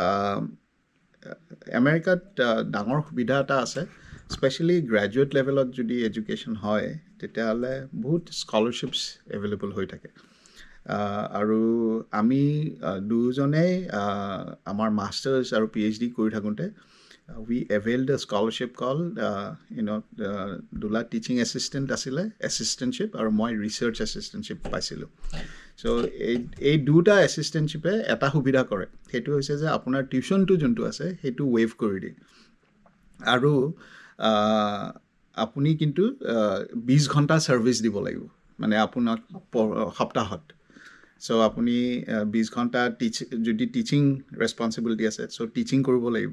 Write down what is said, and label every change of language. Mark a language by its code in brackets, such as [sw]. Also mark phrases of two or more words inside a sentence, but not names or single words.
[as] আমেৰিকাত ডাঙৰ সুবিধা এটা আছে [en] specially graduate level [as] যদি এডুকেশ্যন হয় তেতিয়াহ'লে বহুত [en] scholarships available [as] হৈ থাকে আৰু আমি দুজনেই আমাৰ মাষ্টাৰ্ছ আৰু PhD কৰি থাকোঁতে [en] we availed a scholarship called Dula teaching assistant [as] আছিলে assistantship আৰু মই [en] research assistantship [as] পাইছিলোঁ চ' এই দুটা এছিষ্টেণ্টশ্বিপে এটা সুবিধা কৰে সেইটো হৈছে যে আপোনাৰ টিউশ্যনটো যোনটো আছে সেইটো ৱেইভ কৰি দিয়ে আৰু আপুনি কিন্তু 20 ঘণ্টা ছাৰ্ভিচ দিব লাগিব মানে আপোনাক সপ্তাহত চ' আপুনি 20 ঘণ্টা যদি [en] teaching responsibility [as] আছে চ' টিচিং কৰিব লাগিব